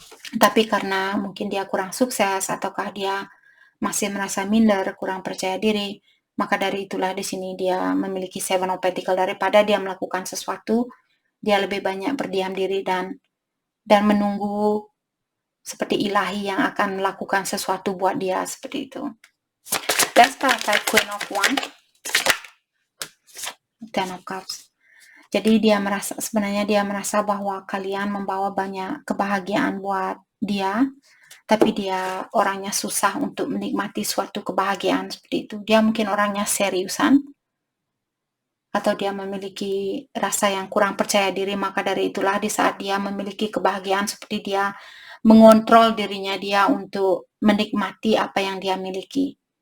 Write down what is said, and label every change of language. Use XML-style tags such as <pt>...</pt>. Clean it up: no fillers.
<id>Tapi karena mungkin dia kurang sukses ataukah dia masih merasa minder, kurang percaya diri, maka dari itulah di sini dia memiliki Seven of Pentacles. Daripada dia melakukan sesuatu, dia lebih banyak berdiam diri dan menunggu seperti ilahi yang akan melakukan sesuatu buat dia seperti itu.</id> <en>Let's start by Queen of Wands, Ten of Cups.</en> <id>Jadi sebenarnya dia merasa bahwa kalian membawa banyak kebahagiaan buat dia, tapi dia orangnya susah untuk menikmati suatu kebahagiaan seperti itu. Dia mungkin orangnya seriusan, atau dia memiliki rasa yang kurang percaya diri, maka dari itulah di saat dia memiliki kebahagiaan seperti dia mengontrol dirinya dia untuk menikmati apa yang dia miliki.</id>